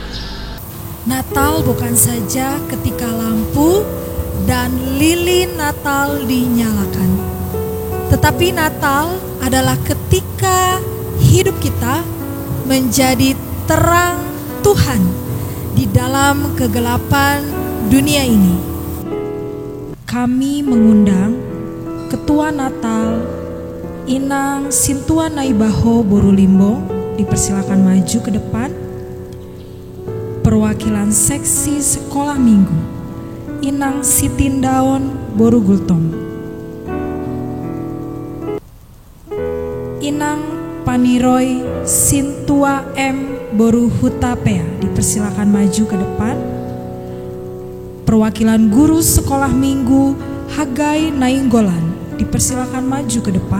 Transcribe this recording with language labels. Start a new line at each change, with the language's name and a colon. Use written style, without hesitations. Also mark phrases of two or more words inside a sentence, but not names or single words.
Indonesian: Natal bukan saja ketika lampu dan lilin Natal dinyalakan, tetapi Natal adalah ketika hidup kita menjadi terang Tuhan di dalam kegelapan dunia ini. Kami mengundang Ketua Natal Inang Sintua Naibaho Borulimbong, dipersilakan maju ke depan. Perwakilan seksi sekolah minggu Inang Sitindaon Borugultong, Inang Paniroy Sintua M Boruhutapea, dipersilakan maju ke depan. Perwakilan guru sekolah minggu Hagai Nainggolan, dipersilakan maju ke depan.